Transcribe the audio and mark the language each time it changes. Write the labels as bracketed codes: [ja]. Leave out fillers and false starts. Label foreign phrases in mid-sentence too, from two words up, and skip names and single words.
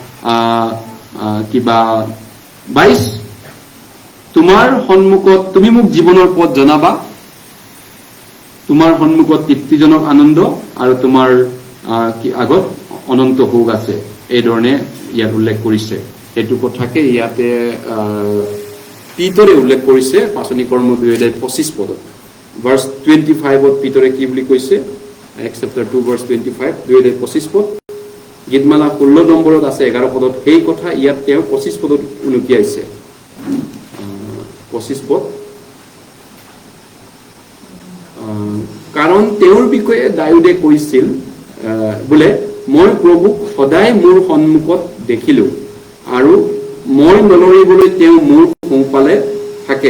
[as] 22, তোমাৰ সন্মুখত তুমি মোক জীৱনৰ পথ জনাবা, তোমাৰ সন্মুখত তৃপ্তিজনক আনন্দ, আৰু তোমাৰ আগত অনন্ত সুখ আছে। এই ধৰণে ইয়াত উল্লেখ কৰিছে। সেইটো কথাকে ইয়াতে পিতৰে উল্লেখ কৰিছে পাচনি কৰ্ম 2:25 পদত। ভাৰ্চ 25ত পিতৰে কি বুলি কৈছে? [en] Acts chapter 2 verse 25, 2:25 পদ। [as] গীতমালা 16 নম্বৰত আছে 11 পদত সেই কথা, ইয়াত তেওঁ 25 পদত উনুকিয়াইছে। 25 পদ, কাৰণ তেওঁৰ বিষয়ে দাউদে কৈছিল বোলে, মই প্ৰভুক সদায় মোৰ সন্মুখত দেখিলো, আৰু মই নলৰিবলৈ তেওঁ মোৰ সোঁফালে থাকে।